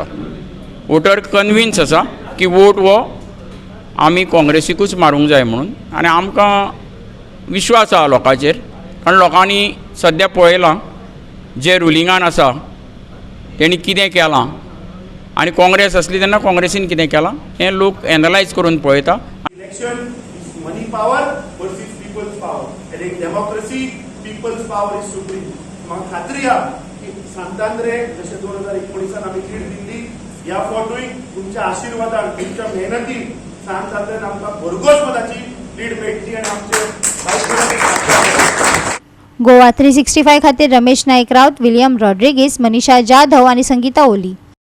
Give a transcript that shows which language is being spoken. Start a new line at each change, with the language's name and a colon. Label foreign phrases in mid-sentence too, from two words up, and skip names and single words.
Konkani: वोटर कन्विन्स आसा की वोट हो आमी काँग्रेसीकूच मारूंक जाय म्हणून आनी आमकां विश्वास आसा लोकांचेर कारण लोकांनी सद्या पळयलां जे रुलिंगान आसा तेणी कितें केलां आनी काँग्रेस आसली तेन्ना काँग्रेसीन कितें केलां हें लोक एनालायज करून पळयता।
English: Election is money power versus people's power and in democracy people's power is supreme.
Konkani: म्हाका खात्री आहा की सांत आंद्रे जशें 2019 आमी लीड दिल्ली ह्या फावटूय तुमच्या आशिर्वादान तुमच्या मेहनतीन सांत आंद्रेन आमकां भरघोस मताची लीड मेळटली आनी आमचे गोवा 365 खातीर रमेश नाईक राउत, विलियम रॉड्रिगीस, मनीषा जाधव आणि संगीता ओली।